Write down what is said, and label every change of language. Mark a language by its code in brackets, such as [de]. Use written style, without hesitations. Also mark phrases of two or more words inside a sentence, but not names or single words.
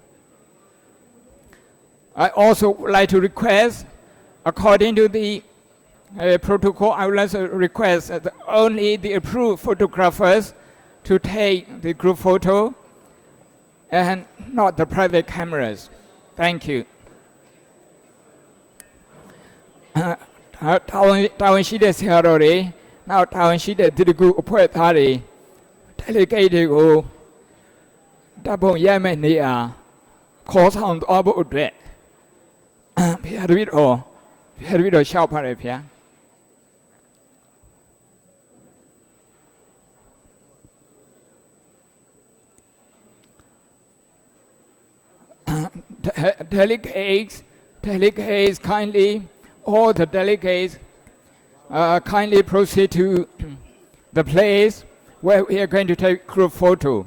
[en] I also would like to request, according to the protocol, I would like to request that only the approved photographers to take the group photo and not the private cameras. Thank you. [my] တာဝန်ရှိတဲ့ဆရာတော်တွေနောက်တာဝန်ရှိတဲ့ဒီတကူအဖွဲ့သားတွေ delegate တွေကိုတပ်ပုံရိုက်မဲ့နေအားခေါ်ဆောင်သွားဖို့အတွက်ဖျားတပည့်တော်ရှောက်ပါတယ်ဖျား [en] Delegates kindly, all the delegates kindly proceed to the place where we are going to take group photo.